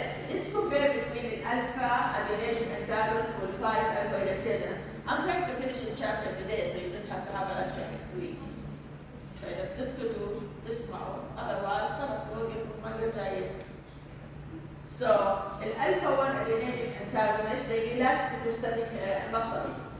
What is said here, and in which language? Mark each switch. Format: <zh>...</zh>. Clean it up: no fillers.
<en>Let's compare between the alpha adrenergic antagonist with 5-alpha reductase. I'm trying to finish the chapter today, so you don't have to have a lecture next week.</en> <ar>فإذا بتسكتوا تسمعوا،</ar> <en>otherwise</en> <ar>خلاص بوقف المرة الجاية.</ar> <en>So, الألفا-1 adrenergic antagonist, they relax the prostatic muscle.</en>